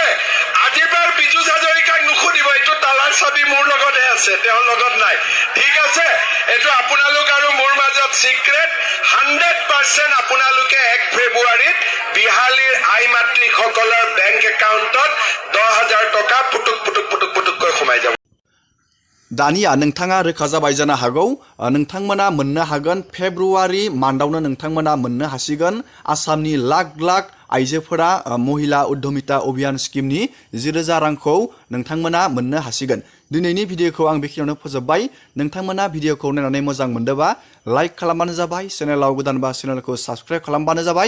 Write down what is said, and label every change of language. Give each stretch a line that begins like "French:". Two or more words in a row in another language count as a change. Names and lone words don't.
Assamese: আজিবাৰ বিজু হাজৰিকাক নুসুধিব, এইটো তালাৰ চাবি মোৰ লগতহে আছে, তেওঁৰ লগত নাই, ঠিক আছে। এইটো আপোনালোক আৰু মোৰ মাজত চিক্ৰেট। 100% আপোনালোকে 1 ফেব্ৰুৱাৰীত বিহালীৰ আই মাতৃসকলৰ বেংক একাউণ্টত 10,000 টকা পুটুককৈ সোমাই যাব।
Bodo: दानिया नोंथाङा रोखा जाबाय जानो हागौ नोंथांमोना मोननो हागोन फेब्रुवारि मान्थआवनो नोंथांमोना मोननो हासिगोन आसामनि लाख लाख आइजोफोरा महिला उद्धमिता अभियान स्किमनि 10,000 रांखौ नोंथांमोना मोननो हासिगोन। दिनैनि भिडिअखौ आं बेखिनियावनो फोजोबबाय। नोंथांमोना भिडिअखौ नायनानै मोजां मोनदोंबा लाइक खालामबानो जाबाय, चेनेलाव गोदानबा चेनेलखौ साबस्क्राइब खालामबानो जाबाय।